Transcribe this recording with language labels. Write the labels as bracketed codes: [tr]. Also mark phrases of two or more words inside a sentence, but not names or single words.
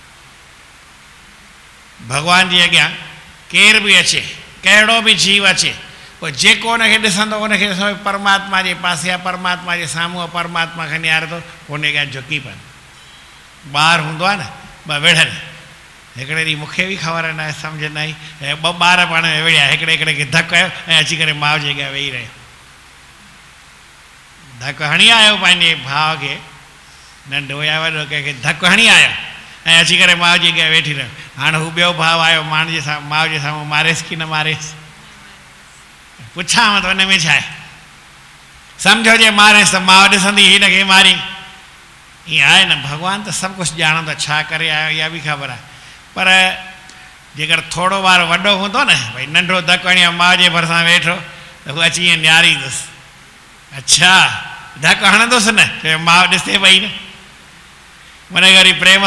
[sd] भगवान जे अॻियां केर बि अचे कहिड़ो बि जीव अचे पोइ जेको उनखे ॾिसंदो उनखे ॾिसंदो परमात्मा जे पासे आहे परमात्मा जे साम्हूं आहे परमात्मा खे निहारे थो उन खे झुकी पवंदो ॿार हूंदो आहे न ॿ वेढ़नि हिकिड़े ॾींहुं मूंखे बि ख़बर न आहे सम्झ न आई ऐं ॿ ॿार पाण में विढ़िया हिकिड़े खे धकु कयो ऐं अची करे माउ जे अॻियां वेही रहियो धकु हणी आयो पंहिंजे भाउ खे नंढो या वॾो कंहिंखे धकु हणी आयो ऐं अची करे माउ जे अॻियां वेठी रहियो हाणे हू ॿियो भाउ आयो माउ जे साम्हूं मारेसि की न मारेसि पुछांव त हुन में छा आहे सम्झो जे मारेसि त माउ ॾिसंदी हिनखे मारी ईअं आहे न भॻवानु त सभु कुझु ॼाणंदो छा करे आयो इहा बि ख़बर आहे पर जेकर थोरो ॿार वॾो हूंदो न भई नंढो धकु हणी माउ जे भरिसां वेठो त हू अची ईअं निहारींदुसि अच्छा धकु हणंदुसि न माउ ॾिसे पई न मन वरी प्रेम